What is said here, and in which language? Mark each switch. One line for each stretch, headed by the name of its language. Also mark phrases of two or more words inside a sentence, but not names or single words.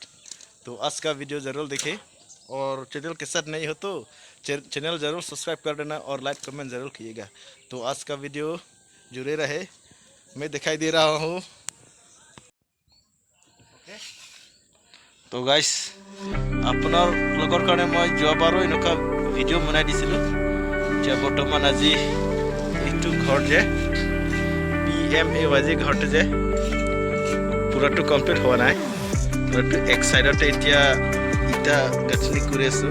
Hindi: तो आज का वीडियो ज़रूर देखें और चैनल के साथ नहीं हो तो चैनल ज़रूर सब्सक्राइब कर देना और लाइक कमेंट ज़रूर कीजिएगा। तो आज का वीडियो जुड़े रहे। मैं दिखाई दे रहा हूँ। तो गाइस
Assamese: আপোনাৰ লগৰ কাৰণে মই যোৱাবাৰো এনেকুৱা ভিডিঅ' বনাই দিছিলোঁ যে বৰ্তমান আজি এইটো ঘৰ যে PMAY ঘৰটো যে পুৰাটো কমপ্লিট হোৱা নাই। পুৰাটো এক সাইডতে এতিয়া ইটা গাঁথনি কৰি আছোঁ।